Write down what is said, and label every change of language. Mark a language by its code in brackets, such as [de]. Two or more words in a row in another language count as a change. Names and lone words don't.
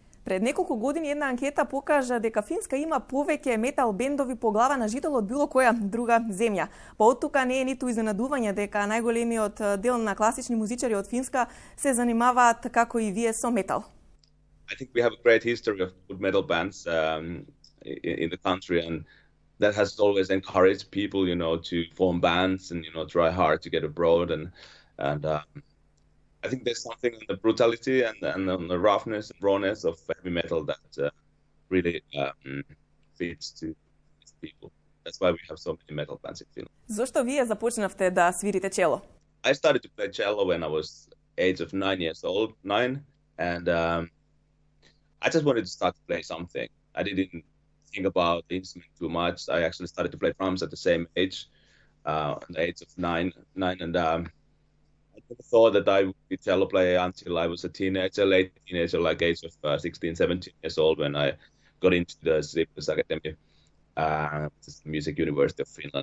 [mk] Пред неколико годин една анкета покаже, дека Финска има повеќе метал бендови по глава на жител од било која друга земја. Па од тука не е ниту изненадување дека најголемиот дел на класични музичари од Финска се занимаваат како и вие со метал. [en] I think we have a great history of good metal bands in the country, and that has always encouraged people, to form bands and try hard to get abroad, and I think there's something in the brutality and on the roughness and rawness of heavy metal that really fits to these people. That's why we have so many metal bands in Finland. [mk] Зошто вие започнавте да свирите чело? [en] I started to play cello when I was age of 9 years old, and I just wanted to start to play something. I didn't think about the instrument too much. I actually started to play drums at the same age, at the age of nine, and I never thought that I would be a cello player until I was a teenager, late teenager, like age of 16, 17 years old, when I got into the Sibelius Academy, the Music University of Finland.